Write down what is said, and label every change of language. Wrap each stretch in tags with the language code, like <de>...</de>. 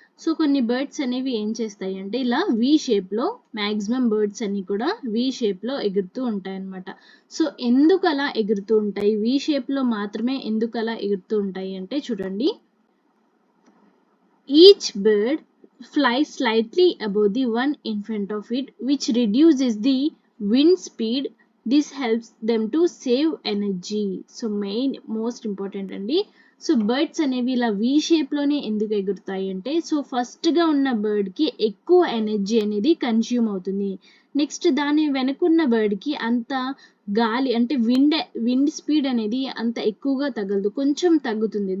<te>So కొన్ని birds అనేవి ఏం చేస్తాయి అంటే ఇలా వి షేప్లో, మ్యాక్సిమం బర్డ్స్ అన్ని కూడా వి షేప్లో ఎగురుతూ ఉంటాయి అన్నమాట. సో ఎందుకు అలా ఎగురుతూ ఉంటాయి, వి షేప్లో మాత్రమే ఎందుకు అలా ఎగురుతూ ఉంటాయి అంటే చూడండి,</te> <en>Each bird flies slightly above the one in front of it, which reduces the wind speed. This helps them to save energy. So most important అండి.</en> <te>సో బర్డ్స్ అనేవి ఇలా వి షేప్లోనే ఎందుకు ఎగురుతాయి అంటే సో ఫస్ట్గా ఉన్న బర్డ్కి ఎక్కువ ఎనర్జీ అనేది కన్జ్యూమ్ అవుతుంది. నెక్స్ట్ దాని వెనుకున్న బర్డ్కి అంత గాలి అంటే విండ్ స్పీడ్ అనేది అంత ఎక్కువగా తగలదు, కొంచెం తగ్గుతుంది.</te>